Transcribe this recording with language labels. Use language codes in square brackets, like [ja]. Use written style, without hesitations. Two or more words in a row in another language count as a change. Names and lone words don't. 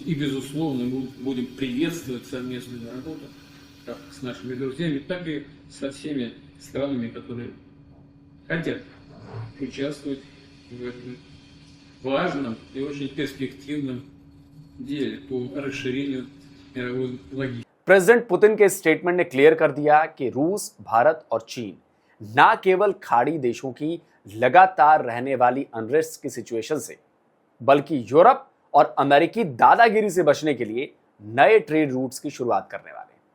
[ru] И, безусловно, мы будем приветствовать совместную работу как с нашими друзьями, так и со всеми странами, которые хотят участвовать в этом важном и очень перспективном деле по расширению мировой логистики. [hi] प्रेसिडेंट पुतिन के स्टेटमेंट ने क्लियर कर दिया कि रूस, भारत और चीन ना केवल खाड़ी देशों की लगातार रहने वाली अनरेस्ट की सिचुएशन से, बल्कि यूरोप और अमेरिकी दादागिरी से बचने के लिए नए [en] trade routes [hi] की शुरुआत करने वाले हैं।